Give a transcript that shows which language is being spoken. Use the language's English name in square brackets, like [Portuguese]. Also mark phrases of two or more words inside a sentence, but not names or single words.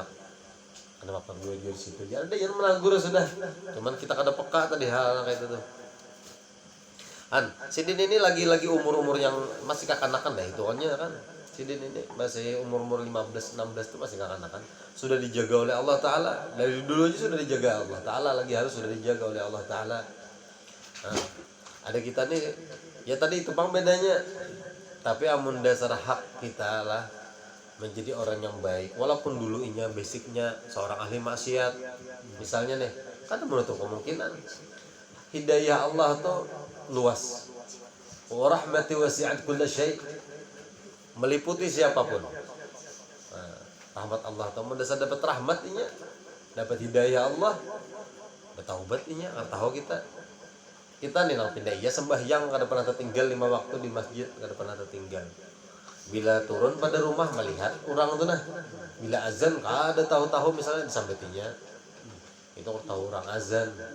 [Indonesian] Kenapa gue di situ? [Banjar] Ya ada yang menagur sudah. Cuman kita kada peka tadi hal kayak itu tuh. Sidin ini lagi umur yang masih kekanakan dah hitungannya kan. Sidin ini masih umur 15-16 itu masih kekanakan. [Indonesian] Sudah dijaga oleh Allah Ta'ala. Dari dulu aja sudah dijaga Allah Ta'ala. Lagi harus sudah dijaga oleh Allah Ta'ala. Ada kita nih ya tadi itu bang bedanya. [Banjar] Tapi amun dasar hak kita lah menjadi orang yang baik. [Indonesian] Walaupun dulu basicnya seorang ahli maksiat. Misalnya nih, kan menutup kemungkinan. Hidayah Allah tuh luas. [Arabic] Wa rahmati wasi'at kulla syai'. [Indonesian] Meliputi siapapun. Rahmat Allah tuh mendasar dapat rahmatnya, dapat hidayah Allah, bertaubatnya, tahu kita. [Banjar] Kita nih nang pindah iya sembahyang kada pernah tertinggal 5 waktu di masjid, kada pernah tertinggal. Bila turun pada rumah melihat orang tuh nah. Bila azan kada tahu-tahu misalnya disambetinya. [Indonesian] Itu tahu orang azan.